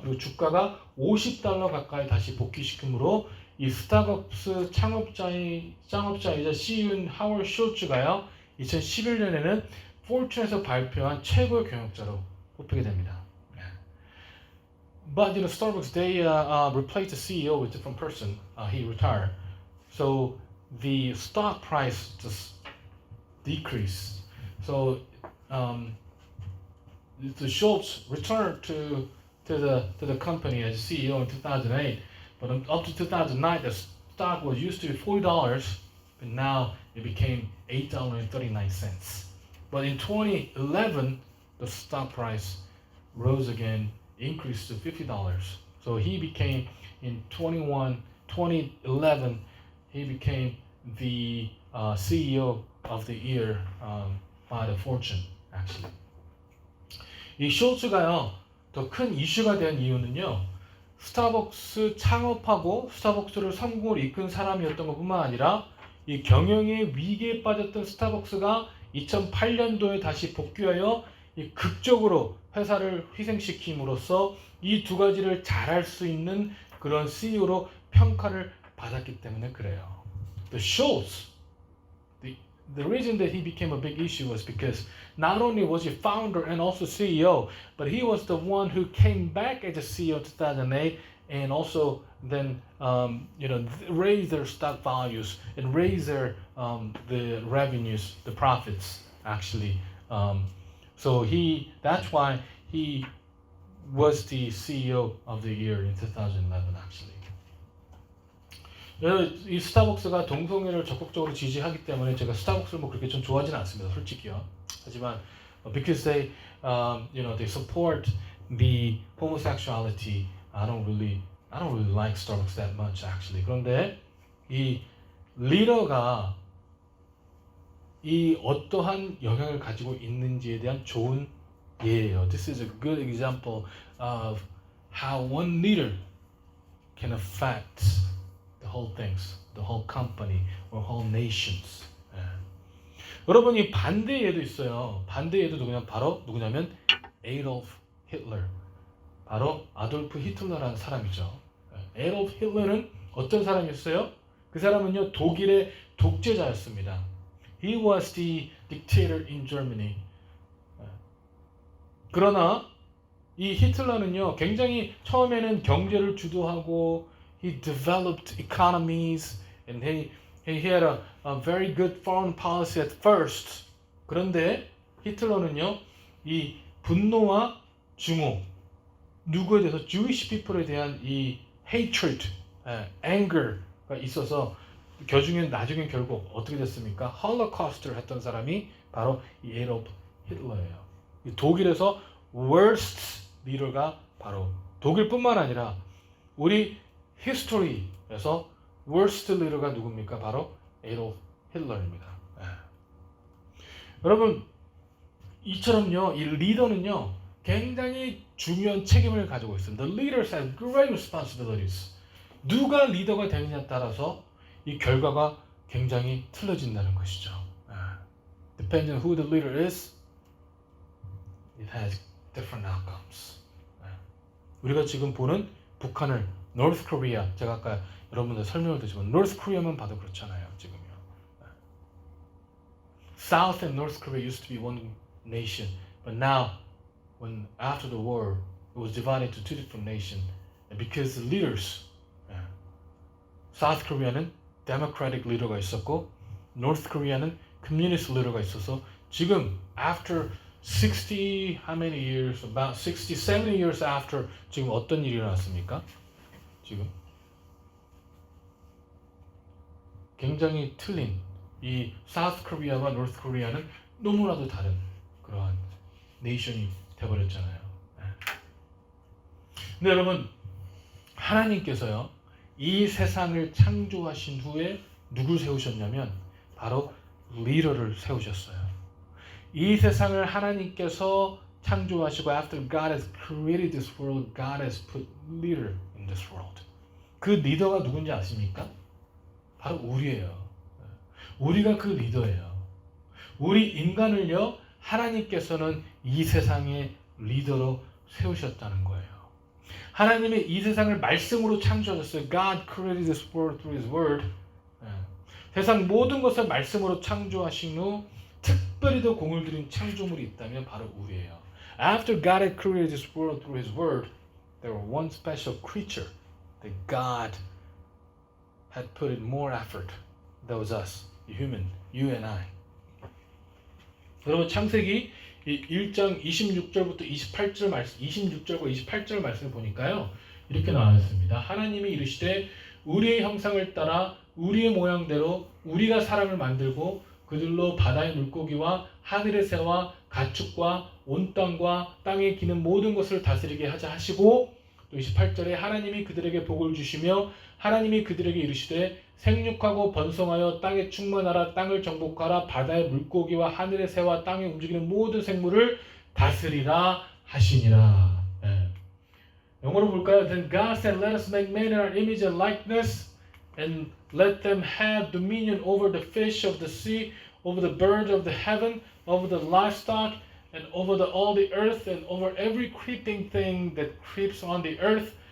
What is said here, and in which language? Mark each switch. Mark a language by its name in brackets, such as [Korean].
[Korean] 그리고 주가가 $50 가까이 다시 복귀시키므로 이 스타벅스 창업자이자 CEO인 하워드 숄츠가요, 2011년에는 포춘에서 발표한 최고의 경영자로 뽑히게 됩니다. [English] But Starbucks they replaced the CEO with a different person. He retired, so the stock price just decreased. So the Schultz returned to the company as CEO in 2008, but up to 2009 the stock was used to be $40, but now it became $8.39. But in 2011 the stock price rose again, increased to $50. So he became in 2011 he became the CEO of the year by the Fortune actually. [Korean] 이 숄츠가요 더 큰 이슈가 된 이유는요 스타벅스 창업하고 스타벅스를 성공으로 이끈 사람이었던 것뿐만 아니라 이 경영의 위기에 빠졌던 스타벅스가 2008년도에 다시 복귀하여 이 극적으로 회사를 희생시킴으로써 이 두 가지를 잘할 수 있는 그런 CEO로 평가를 받았기 때문에 그래요. [English] The Schultz, the reason that he became a big issue was because not only was he founder and also CEO, but he was the one who came back as a CEO in 2008 and also then raised their stock values and raised their the revenues, the profits actually. So that's why he was the CEO of the year in 2011 actually. [Korean] 이 스타벅스가 동성애를 적극적으로 지지하기 때문에 제가 스타벅스를 뭐 그렇게 좀 좋아하지는 않습니다, 솔직히요. 하지만 [English] because they they support the homosexuality, I don't really like Starbucks that much actually. [Korean] 그런데 이 리더가 이 어떠한 영향을 가지고 있는지에 대한 좋은 예예요. [English] This is a good example of how one leader can affect the whole things, the whole company or whole nations. [Korean] 예. 여러분 이 반대 예도 있어요. 반대 예도 누구냐면 에이돌프 히틀러. 바로 아돌프 히틀러라는 사람이죠. 에이돌프 히틀러는 어떤 사람이었어요? 그 사람은요 독일의 독재자였습니다. [English] He was the dictator in Germany. [Korean] 그러나 이 히틀러는요 굉장히 처음에는 경제를 주도하고 [English] he developed economies and he had a very good foreign policy at first. [Korean] 그런데 히틀러는요 이 분노와 증오, 누구에 대해서 [English] Jewish people [Korean] 에 대한 이 [English] hatred, anger [Korean] 가 있어서 나중엔 결국 어떻게 됐습니까? 홀로코스트를 했던 사람이 바로 이 에돌프 히틀러예요. 이 독일에서 worst 리더가 바로 독일뿐만 아니라 우리 히스토리에서 worst 리더가 누굽니까? 바로 에돌프 히틀러입니다. 여러분 이처럼요 이 리더는요 굉장히 중요한 책임을 가지고 있습니다. [English] The leaders have great responsibilities. [Korean] 누가 리더가 되느냐에 따라서 이 결과가 굉장히 틀려진다는 것이죠. [English] Depending on who the leader is, it has different outcomes. [Korean] 우리가 지금 보는 북한을 North Korea, 제가 아까 여러분들 설명을 드리지만 North Korea만 봐도 그렇잖아요. 지금요. [English] South and North Korea used to be one nation, but now, when after the war, it was divided into two different nations, and because the leaders, South Korea는 Democratic leader가 있었고, North Korea는 Communist leader가 있어서 지금 after 60 how many years, about 60, 70 years after [Korean] 지금 어떤 일이 일어났습니까? 지금 굉장히 틀린 이 South Korea와 North Korea는 너무나도 다른 그러한 네이션이 되어버렸잖아요. 근데 여러분 하나님께서요 이 세상을 창조하신 후에 누굴 세우셨냐면 바로 리더를 세우셨어요. 이 세상을 하나님께서 창조하시고 [English] after God has created this world, God has put leader in this world. [Korean] 그 리더가 누군지 아십니까? 바로 우리예요. 우리가 그 리더예요. 우리 인간을요 하나님께서는 이 세상의 리더로 세우셨다는 거예요. 하나님이 이 세상을 말씀으로 창조하셨어요. [English] God created this world through His word. [Korean] 세상 모든 것을 말씀으로 창조하신 후 특별히 더 공을 들인 창조물이 있다면 바로 우리예요. [English] After God had created this world through His word, There were one special creature that God had put in more effort. That was us, the human, you and I. [Korean] 여러분 창세기 1장 26절부터 28절 말씀, 26절과 28절 말씀을 보니까요. 이렇게 나와 있습니다. 하나님이 이르시되 우리의 형상을 따라 우리의 모양대로 우리가 사람을 만들고 그들로 바다의 물고기와 하늘의 새와 가축과 온 땅과 땅에 기는 모든 것을 다스리게 하자 하시고 또 28절에 하나님이 그들에게 복을 주시며 하나님이 그들에게 이르시되 생육하고 번성하여 땅에 충만하라 땅을 정복하라 바다의 물고기와 하늘의 새와 땅에 움직이는 모든 생물을 다스리라 하시니라. 영어로 볼까요? [English] Then God said, let us make man in our image and likeness and let them have dominion over the fish of the sea, over the birds of the heaven, over the livestock, and over all the earth, and over every creeping thing that creeps on the earth.